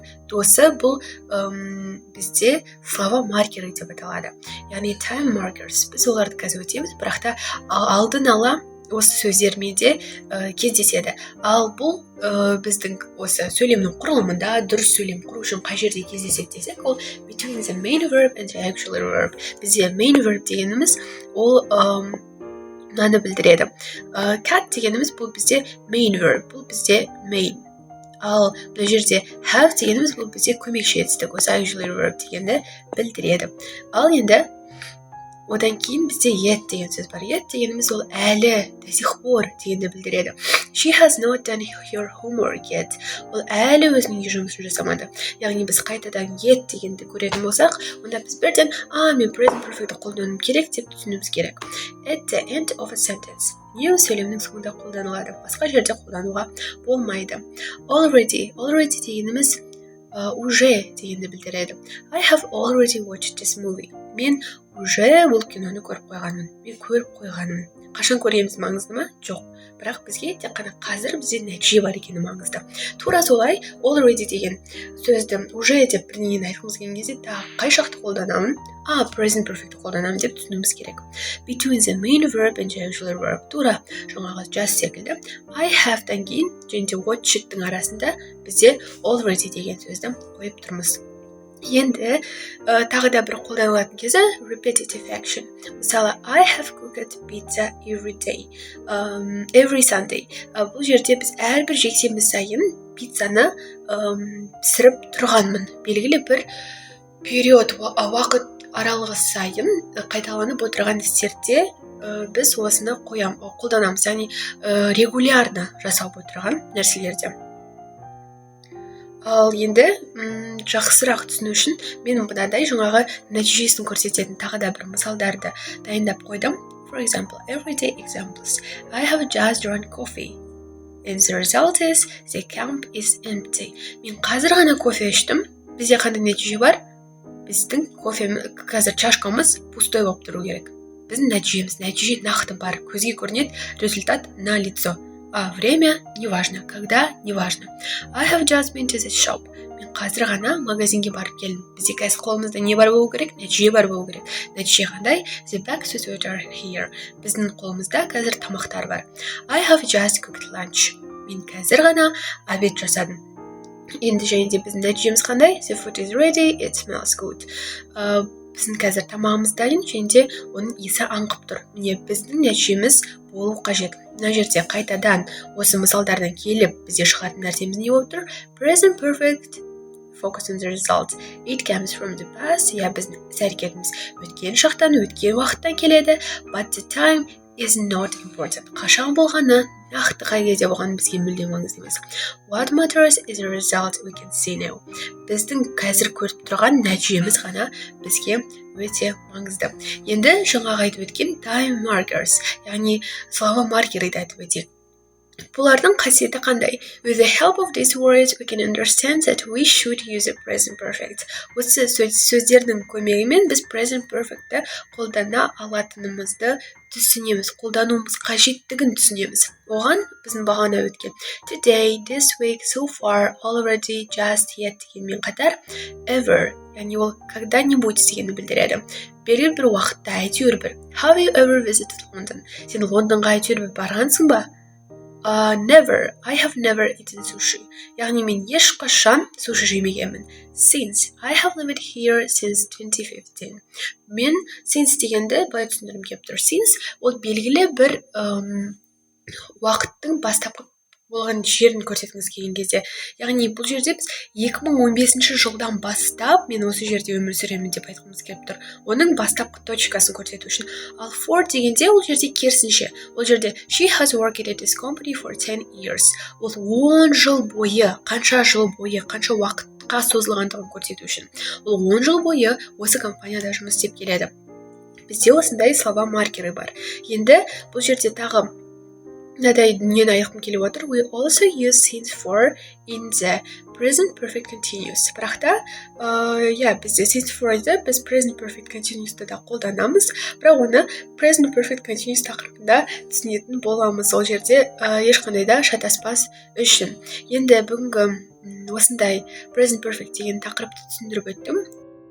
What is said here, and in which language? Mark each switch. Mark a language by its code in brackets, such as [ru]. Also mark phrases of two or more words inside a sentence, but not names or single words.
[kk] Досы бұл бізде слова маркері деп аталады. [en] Яғни time markers. [kk] Біз оларды қазір өтеміз, бірақ та алдын ала осы сөздермен де кездеседі. Ал бұл біздің осы сөйлемнің құрылымында дұрыс сөйлем құру үшін қай жерде кездеседі десек, ол [en] between the main verb and the auxiliary verb. [kk] Бізде [en] main verb [kk] дегеніміз ол мынаны білдіреді. Cut дегеніміз бұл бізде [en] main verb, [kk] бұл бізде main. Ал бұл жерде have дегеніміз бұл бізде көмекші етістік, осы [en] auxiliary verb [kk] дегенді білдіреді. Ал енді одан кейін бізде yet деген сөз бар. Yet дегеніміз ол әлі, [ru] до сих пор [kk] дегенді білдіреді. [en] She has not done her homework yet. [kk] Ол әлі өзінің үй жұмысын жасамады. Яғни біз қайтадан yet дегенді көретін болсақ, онда біз бірден мен [en] present perfect [kk] қолдануым керек деп түсінуіміз керек. [en] At the end of a sentence. [kk] Не сөйлемнің соңында қолданылады. Басқа жерде қолдануға болмайды. Already дегеніміз уже дегенді білдіреді. [en] I have already watched this movie. [kk] Мен уже бұл киноны көріп қойғанмын. Қашан көреміз маңызды ма? Жоқ. Бірақ бізге тек қана қазір бізде нәтиже бар екені маңызды. Тура солай already деген сөзді уже деп бірдеңені айтқымыз келген кезде қай шақты қолданамын? [en] Present perfect [kk] қолданамын деп түсінуіміз керек. [en] Between the main verb and the auxiliary verb. [kk] Тура жаңағы just секілді. [en] I have- [kk] дан кейін және де watched-тың арасында бізде already деген сөзді қойып тұрмыз. Енді тағы да бір қолданылатын кезі [en] repetitive action. Мысалы, I have cooked pizza every day, every Sunday. [kk] Бұл жерде біз әрбір жексенбі сайын пиццаны пісіріп тұрғанмын. Белгілі бір период уақыт аралығы сайын қайталанып отырған істерде біз осыны қолданамыз, яғни регулярно жасалып отырған нәрселерде. Ал енді жақсырақ түсіну үшін мен мынадай жаңағы нәтижесін көрсететін тағы да бір мысалдарды дайындап қойдым. [en] For example, everyday examples. I have just drunk coffee. And the result is the cup is empty. [kk] Мен қазір ғана кофе іштім. Бізде қандай нәтиже бар? Біздің қазір чашкамыз пустой болып тұру керек. Біздің нәтиже нақты бар. Көзге көрінеді, [ru] результат на лицо. А время не важно, когда не важно. [en] I have just been to the shop. [kk] Мен қазір ғана магазинге барып келдім. Бізде қазір қолымызда не бар болу керек? Нәтиже бар болу керек. Нәтиже қандай? [en] The breakfast are here. [kk] Біздің қолымызда қазір тамақтар бар. [en] I have just cooked lunch. [kk] Мен қазір ғана обед жасадым. Енді және де біздің нәтижеміз қандай? [en] The food is ready, it smells good. [kk] Біздің қазір тамағымыз дайын, және де оның иісі аңқып тұр. Міне біздің нәтижеміз болу қажет. Мына жерде қайтадан осы мысалдардан келіп бізде шығатын нәрсеміз не болып тұр? [en] Present perfect, focus on the result. It comes from the past. [kk] Біздің іс-әрекетіміз өткен шақтан, өткен уақыттан келеді. [en] But the time is not important. [kk] Қашан болғаны, нақты қай кезде болғаны бізге мүлдем маңызды емес. [en] What matters is the result we can see now. [kk] Біздің қазір көріп тұрған нәтижеміз ғана бізге өте маңызды. Енді жаңағы айтып өткен [en] time markers, [kk] яғни слова маркерді айтып өтейік. Бұлардың қасиеті қандай? [en] With the help of these words, we can understand that we should use the present perfect. [kk] Осы сөздердің көмегімен біз [en] present perfect'ті [kk] қолдана алатынымызды түсінеміз, қолдануымыз қажеттігін түсінеміз. Оған біздің бағана өткен [en] today, this week, so far, already, just yet [kk] дегенмен қатар ever, яғни ол когда-нибудь дегенді білдіреді. Белгілі бір уақытта, әйтеуір бір. [en] Have you ever visited London? [kk] Сен Лондонға әйтеуір бір барғансың ба? [en] Never. I have never eaten sushi. [kk] Яғни мен ешқашан суши жемегенмін. [en] Since. I have lived here since 2015. [kk] Мен since дегенді былай түсіндіргім келіп тұр. Since ол белгілі бір уақыттың бастапқы болған жерін көрсеткіңіз келген кезде. Яғни бұл жерде біз 2015 жылдан бастап мен осы жерде өмір сүремін деп айтқымыз келіп тұр. Оның бастапқы точкасын көрсету үшін. [en] Ал for [kk] дегенде ол жерде керісінше. Ол жерде [en] she has worked at this company for 10 years. [kk] Ол 10 жыл бойы, қанша жыл бойы, қанша уақытқа созылғандығын көрсету үшін. Ол 10 жыл бойы осы компанияда жұмыс істеп келеді. Бізде осындай слова маркері бар. Енді бұл жерде тағы мынадай дүниені айтқым келіп отыр. [en] We also use since for in the present perfect continuous. [kk] Бірақ та, бізде [en] since for'ды [kk] біз [en] present perfect continuous'ты [kk] да қолданамыз. Бірақ оны [en] present perfect continuous [kk] тақырыбында түсінетін боламыз. Ол жерде ешқандай да шатаспас үшін. Енді бүгінгі осындай [en] present perfect [kk] деген тақырыпты түсіндіріп өттім.